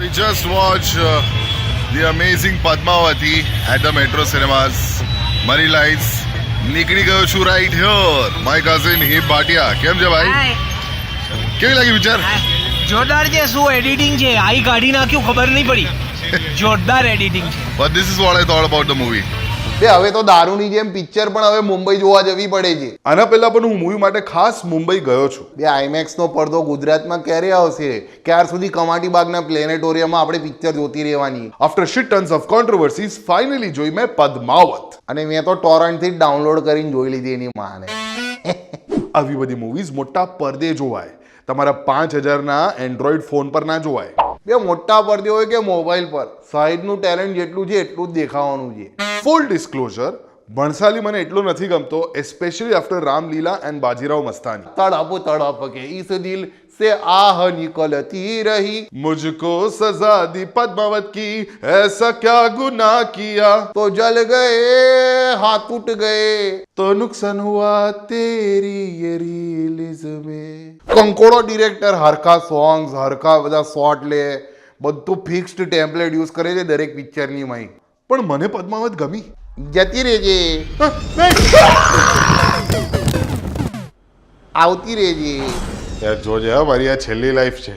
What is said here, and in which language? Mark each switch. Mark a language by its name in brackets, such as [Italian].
[English] We just watched the amazing Padmavati at the Metro Cinemas. Mari Lights. [Gujarati] નીકળી ગયો છું [English] right here. My cousin [Gujarati] Hib Bhatia. કેમ છે ભાઈ? કેવી લાગી પિક્ચર? જોરદાર છે. શું એડિટિંગ છે, આઈ કાઢી નાખ્યું ખબર નહીં પડી. જોરદાર એડિટિંગ છે. [English] But this is what I thought about the movie. [Gujarati] બે હવે તો દારૂની જેમ પિક્ચર પણ હવે મુંબઈ જોવા જવી પડે છે. આના પહેલા પણ હું મૂવી માટે ખાસ મુંબઈ ગયો છું. બે આઈમેક્સ નો પડદો ગુજરાતમાં ક્યારે આવશે? ક્યાર સુધી કમાટી બાગના પ્લેનેટોરિયમમાં આપણે પિક્ચર જોતી રહેવાની? [English] After shit tons of controversies, finally [Gujarati] જોઈ મેં પદ્માવત. અને મેં તો ટોરન્ટ થી ડાઉનલોડ કરીને જોઈ લીધી એની માને. આવી બધી મૂવીઝ મોટા પડદે જોવાય, તમારા 5000 ના એન્ડ્રોઈડ ફોન પર ના જોવાય. બે મોટા પડદે હોય કે મોબાઈલ પર, સાઈડનું ટેલેન્ટ જેટલું છે એટલું જ દેખાવાનું છે. [English] full disclosure, [Gujarati] ભણસાલી મને એટલો નથી ગમતો, [English] especially after [Gujarati] Ramlila and Bajirao Mastani. [Hindi] તડપ તડપ કે ઇસ દિલ से आह निकलती रही, मुझको सजा दी पद्मावत की, ऐसा क्या गुनाह किया, तो जल गए हाथ टूट गए, तो नुकसान हुआ तेरी ये रिलीज में. [Gujarati] કંકોડો ડિરેક્ટર હરખા સોંગ્સ, હરખા બધા શોટ લે, બધું ફિક્સ્ડ ટેમ્પલેટ યુઝ કરે છે દરેક પિક્ચરની માં. પણ મને પદ્માવત ગમી. જતી રહેજે, આવતી રહેજે. યાર જોજે હા, મારી આ છેલ્લી લાઈફ છે.